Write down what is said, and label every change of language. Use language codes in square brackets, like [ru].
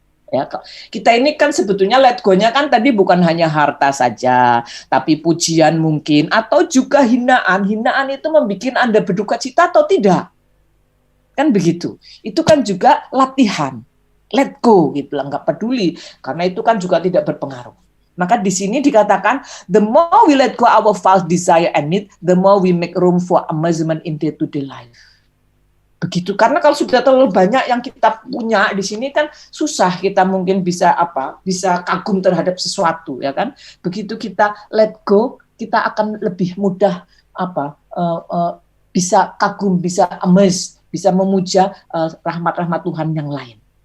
[id] Ya, kita ini kan sebetulnya let go-nya kan tadi bukan hanya harta saja, tapi pujian mungkin, atau juga hinaan. Hinaan itu membuat Anda berduka cita atau tidak? Kan begitu. Itu kan juga latihan. Let go gitu lah, nggak peduli karena itu kan juga tidak berpengaruh. Maka di sini dikatakan [en] the more we let go our false desire and need, the more we make room for amazement in day-to-day life. [id] Begitu, karena kalau sudah terlalu banyak yang kita punya di sini kan susah kita mungkin bisa kagum terhadap sesuatu, ya kan? Begitu kita let go, kita akan lebih mudah bisa kagum, bisa amazed, bisa memuja rahmat-rahmat Tuhan yang lain.